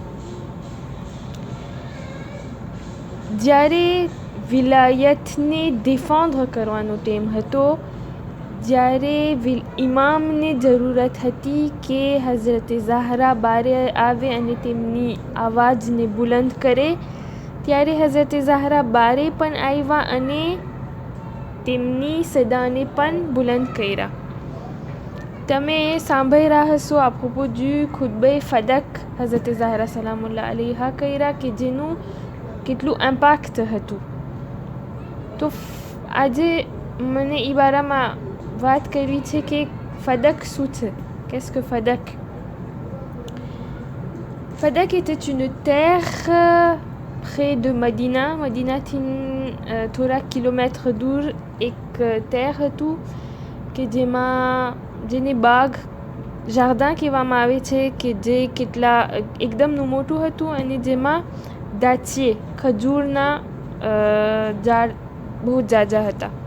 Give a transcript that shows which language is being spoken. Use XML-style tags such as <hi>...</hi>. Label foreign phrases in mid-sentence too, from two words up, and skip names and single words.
<gu>જ્યારે વિલાયતને ડિફેન્ડ કરવાનો ટાઈમ હતો, જ્યારે ઇમામને જરૂરત હતી કે હઝરત ઝહરા બારે આવે અને તેમની આવાજને બુલંદ કરે, ત્યારે હઝરત ઝહરા બારે પણ આવ્યા અને તેમની સદાને પણ બુલંદ કર્યા. તમે સાંભળી રહ્યા હશો</gu> <fr>à propos du</fr> <gu>ખુતબે ફદક હઝરત ઝહરા</gu> <ar>سلام الله عليها</ar> <gu>કર્યા કે જેનું કેટલું ઇમ્પેક્ટ હતું. તો આજે મને એ બારામાં વાત કરવી છે કે ફદક શું છે.</gu> <fr>Qu'est-ce que Fadak? Fadak était une terre près de Medina.</fr> <gu>Medina est થોડા કિલોમીટર દૂર એક terre હતું કે જેને બાગ જાર્દન કહેવામાં આવે છે કે જે કેટલા એકદમનું મોટું હતું અને જેમાં દાચીએ ખજૂરના ઝાડ બહુ જાજા હતા.</gu>